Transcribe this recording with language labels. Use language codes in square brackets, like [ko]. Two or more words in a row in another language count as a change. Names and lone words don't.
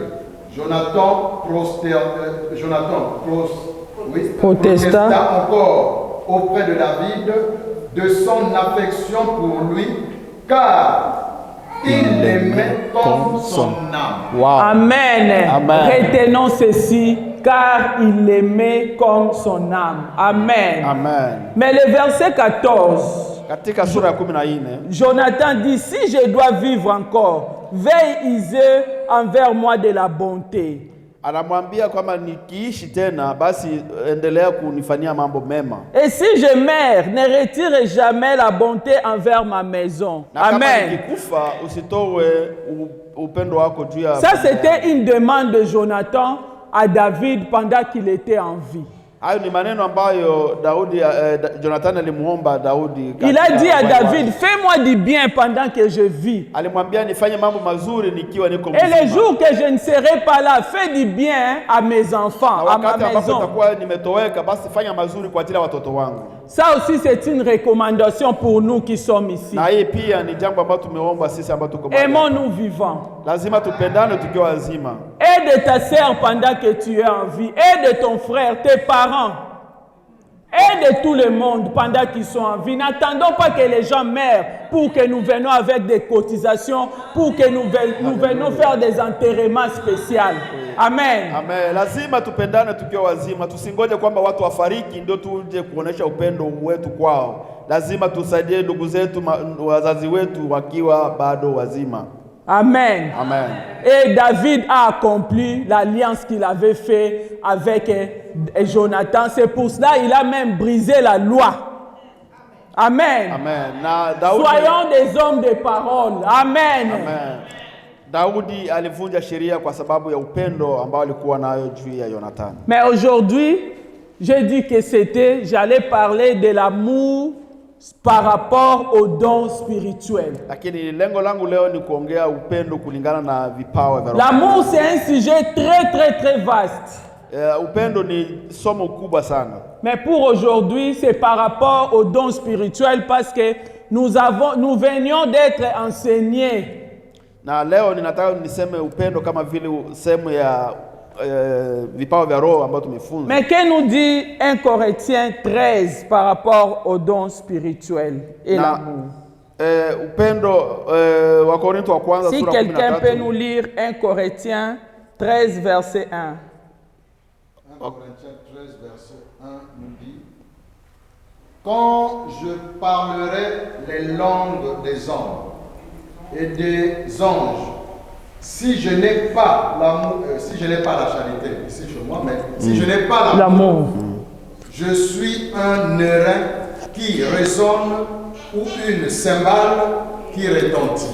[fr] Jonathan protesta encore auprès de David de son affection pour lui, car il l'aimait comme son âme. Wow. Amen. Amen. Retenons ceci, car il l'aimait comme son âme. Amen. Amen. Mais le verset 14, [sw] katika sura ya 14, [fr] Jonathan dit, si je dois vivre encore, veille user envers moi de la bonté. [sw] Anamwambia kwamba nikiishi tena basi endelea kunifanyia mambo mema. [fr] Et si je meurs, ne retire jamais la bonté envers ma maison. Amen. [sw] Nikikufa usitoe upendo wako juu ya. [fr] Ça c'était une demande de Jonathan à David pendant qu'il était en vie. [sw] Hayo ni maneno ambayo Jonathan alimuomba Daudi. [fr] Il a dit à David, fais-moi du bien pendant que je vis. [sw] Alimwambia nifanye mambo mazuri nikiwa niko mzima. [fr] Et les jours que je ne serai pas là, fais du bien à mes enfants, à ma maison. [sw] Nitakuwa nimetoweka basi fanya mazuri kwa ajili ya watoto wangu. [fr] Ça aussi c'est une recommandation pour nous qui sommes ici. [sw] Na hii pia ni jambo ambalo tumeomba sisi ambao tuko mahali. [fr] Aimons-nous vivants. [sw] Lazima tupendane tukiwa wazima. [fr] Aide ta sœur pendant que tu es en vie. Aide ton frère, tes parents. Aide tout le monde pendant qu'ils sont en vie. N'attendons pas que les gens meurent pour que nous venions avec des cotisations, pour que nous venions faire des enterrements spéciaux. Amen. Amen. [sw] Lazima tupendane tukiwa wazima. Tusingoje kwamba watu wafariki ndio tuje kuonesha upendo wetu kwao. Lazima tusaidie ndugu zetu, wazazi wetu wakiwa bado wazima. Amen. Amen. [fr] Et David a accompli l'alliance qu'il avait fait avec Jonathan. C'est pour cela qu'il a même brisé la loi. Amen. Amen. Soyons des hommes de parole. Amen. Amen. [sw] Daudi alivunja sheria kwa sababu ya upendo ambao alikuwa nayo juu ya Jonathan. [fr] Mais aujourd'hui, j'ai dit que j'allais parler de l'amour par rapport aux dons spirituels. [sw] Lakini lengo langu leo ni kuongea upendo kulingana na vipawa vya roho. [fr] L'amour c'est un sujet très vaste. [sw] Upendo ni somo kubwa sana. [fr] Mais pour aujourd'hui, c'est par rapport aux dons spirituels parce que nous venions d'être enseignés. [sw] Na leo ninataka niseme upendo kama vile sehemu ya vipawa vya roho ambao tumefunza. [fr] Mais que nous dit 1 Corinthiens 13 par rapport aux dons spirituels et l'amour? [sw] Upendo wa Korintho wa kwanza sura 13. [fr] Si quelqu'un peut nous lire 1 Corinthiens 13 verset 1. 1 Corinthiens 13 verset 1 nous dit: quand je parlerai les langues des hommes et des anges si je n'ai pas l'amour, si je n'ai pas la charité, ici chez moi, mais si je n'ai pas l'amour, je suis un airain qui résonne ou une cymbale qui retentit.